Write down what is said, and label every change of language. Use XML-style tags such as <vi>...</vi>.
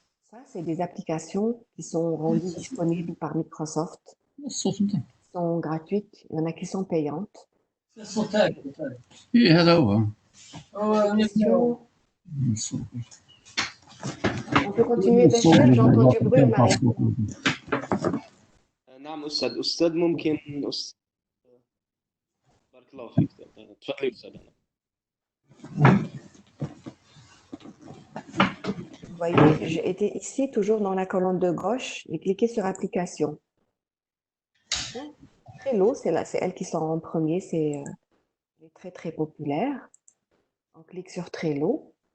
<fr>Ça, c'est des applications qui sont rendues disponibles par Microsoft. Qui sont gratuites. Il y en a qui sont payantes.</fr> <ar>هذا هو</ar> <fr>Question. On peut continuer Béchir, j'entends du bruit en arrière.</fr> <ar>نعم أستاذ ممكن بارك الله فيك تفضلي أستاذ.</ar> <fr>Vous voyez, j'ai été ici, toujours dans la colonne de gauche, et cliqué sur application. Trello, c'est elle qui sort en premier, c'est très très populaire. On clique sur Trello.</fr>